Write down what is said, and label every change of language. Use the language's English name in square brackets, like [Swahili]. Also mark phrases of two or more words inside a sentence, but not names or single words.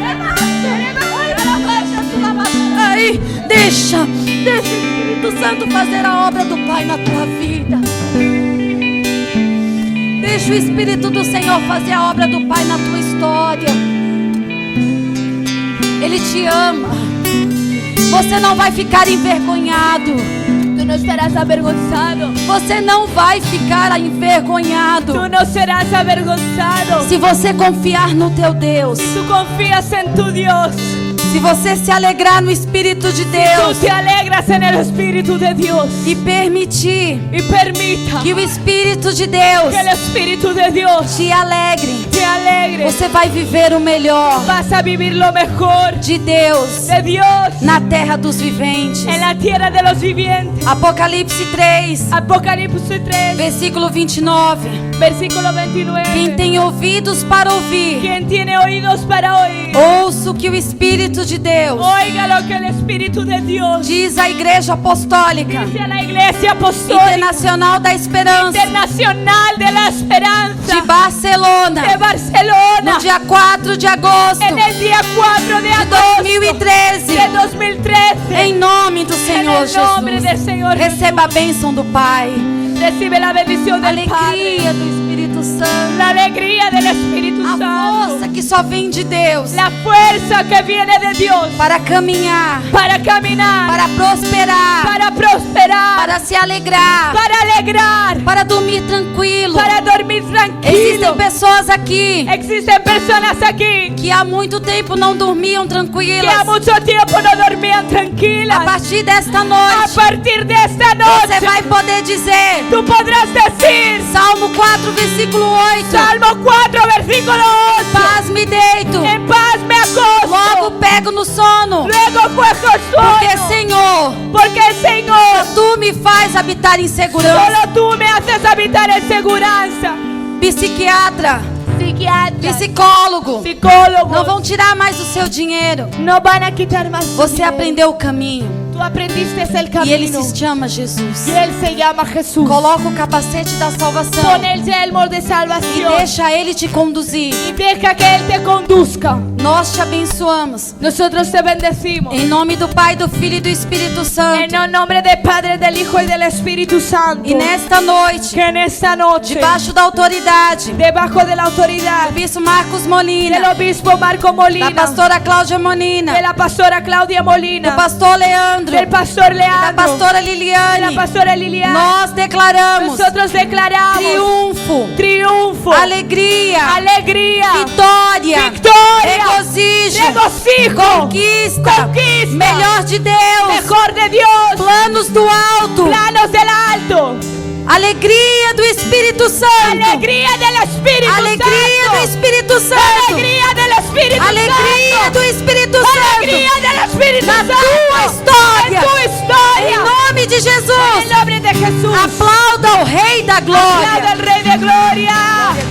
[Portuguese] Aí, deixa o Espírito Santo fazer a obra do Pai na tua vida. Deixa o Espírito do Senhor fazer a obra do Pai na tua história. Ele te ama. Você não vai ficar envergonhado. [Spanish] Tú no estarás avergonzado. [Portuguese] Você não vai ficar envergonhado. [Spanish] Tú no serás avergonzado. [Portuguese] Se você confiar no teu Deus. [Spanish] Tú confías en tu Dios. [Portuguese] Se você se alegrar no Espírito de [Spanish] Tú [Portuguese] Deus [Spanish] te alegras en el Espíritu de Dios [Portuguese] e permitir [Spanish] y permita [Portuguese] que o Espírito de Deus [Spanish] que el Espíritu de Dios [Portuguese] te alegre, [Spanish] te alegre. [Portuguese] você vai viver o melhor [Spanish] Vas a vivir lo mejor [Portuguese] de Deus [Spanish] de Dios [Portuguese] na terra dos viventes. [Spanish] en la tierra de los vivientes. [Portuguese] Apocalipse 3, [Spanish] Apocalipsis 3, [Portuguese] versículo 29. [Spanish] versículo 29. [Portuguese] Quem tem ouvidos para ouvir, [Spanish] Quien tiene oídos para oír, [Portuguese] ouça o que o Espírito de Deus [Spanish] oiga lo que el Espíritu de Dios [Portuguese] diz à Igreja Apostólica [Spanish] dice a la Iglesia Apostólica [Portuguese] Internacional da Esperança [Spanish] Internacional de la Esperanza [Portuguese] de Barcelona, [Spanish] de Barcelona, [Portuguese] no dia 4 de agosto [Spanish] en el día 4 de de agosto 2013. de 2013. [Portuguese] Em nome do Senhor Em nome Jesus, do Senhor receba a bênção do Pai. [Spanish] Recibe la bendición del Padre. [Portuguese] Alegria do Espírito Santo. [Spanish] La alegría del Espíritu [Portuguese] A [Spanish] Santo. [Portuguese] força que só vem de Deus. [Spanish] La fuerza que viene de Dios. [Portuguese] Para caminhar. [Spanish] Para caminar. [Portuguese] Para prosperar. [Spanish] Para prosperar. [Portuguese] Para se alegrar. [Spanish] Para alegrar. [Portuguese] Para dormir tranquilo. [Spanish] Para dormir tranquilo. [Portuguese] Existem pessoas aqui [Spanish] Existen personas aquí [Portuguese] que há muito tempo não dormiam que há tranquilas. [Spanish] mucho tiempo no dormían tranquilas. [Portuguese] A partir desta [Spanish] A [Portuguese] noite, [Spanish] partir de esta [Portuguese] você [Spanish] noche, [Portuguese] vai poder dizer, [Spanish] tú podrás decir, [Portuguese] Salmo 4, versículo 8, [Spanish] Salmo 4, versículo 8, [Portuguese] paz me deito, [Spanish] en paz me acosto, [Portuguese] logo pego no sono, [Spanish] luego cojo [Portuguese] porque [Spanish] sueño, [Portuguese] Senhor, [Spanish] porque Señor, [Portuguese] Tu me faz habitar em segurança. [Spanish] solo tú me haces habitar en seguridad. [Portuguese] Psiquiatra, [Spanish] Psiquiatras, [Portuguese] psicólogo, [Spanish] psicólogos, [Portuguese] não vão tirar mais o seu dinheiro. [Spanish] no van a quitar más tu [Portuguese] Você [Spanish] dinero. [Portuguese] aprendeu o caminho [Spanish] Tú aprendiste el [Portuguese] e [Spanish] camino [Portuguese] ele se chama Jesus. [Spanish] y él se llama Jesús. [Portuguese] Coloca o capacete da salvação [Spanish] Pon el yelmo de [Portuguese] e [Spanish] salvación [Portuguese] deixa ele te conduzir. [Spanish] y deja que él te conduzca. [Portuguese] Nós te abençoamos. [Spanish] Nosotros te bendecimos. [Portuguese] Em nome do Pai, do Filho e do Espírito Santo. [Spanish] En el nombre del Padre, del Hijo y del Espíritu Santo. [Portuguese] E nesta noite, [Spanish] Que en esta noche, [Portuguese] debaixo da autoridade [Spanish] debajo de la autoridad [Portuguese] do bispo Marcos Molina, [Spanish] del obispo Marco Molina, [Portuguese] da pastora Cláudia Molina, [Spanish] de la pastora Claudia [Portuguese] do [Spanish] Molina, [Portuguese] pastor Leandro, [Spanish] del pastor [Portuguese] da [Spanish] Leandro, [Portuguese] pastora [Spanish] de la [Portuguese] Liliane, [Spanish] pastora Liliana, [Portuguese] nós declaramos [Spanish] nosotros declaramos [Portuguese] triunfo, [Spanish] triunfo, [Portuguese] alegria, [Spanish] alegría, [Portuguese] vitória, [Spanish] victoria, [Portuguese] regozijo, [Spanish] regocijo, [Portuguese] conquista, [Spanish] conquista, [Portuguese] melhor de Deus, [Spanish] mejor de Dios, [Portuguese] planos do alto, [Spanish] planos del alto, [Portuguese] alegria do Espírito Santo, [Spanish] alegría del Espíritu [Portuguese] alegria do [Spanish] Santo, [Portuguese] Espírito Santo, [Spanish] alegría del Espíritu [Portuguese] alegria [Spanish] Santo, [Portuguese] do Espírito [Spanish] alegría [Portuguese] Santo, [Spanish] del Espíritu [Portuguese] na [Spanish] Santo, [Portuguese] tua história, [Spanish] en tu historia, [Portuguese] em nome de [Spanish] en [Portuguese] Jesus. [Spanish] el nombre de Jesús. [Portuguese] Aplauda o Rei da [Spanish] Aplauda [Portuguese] Glória. [Spanish] al Rey de Gloria.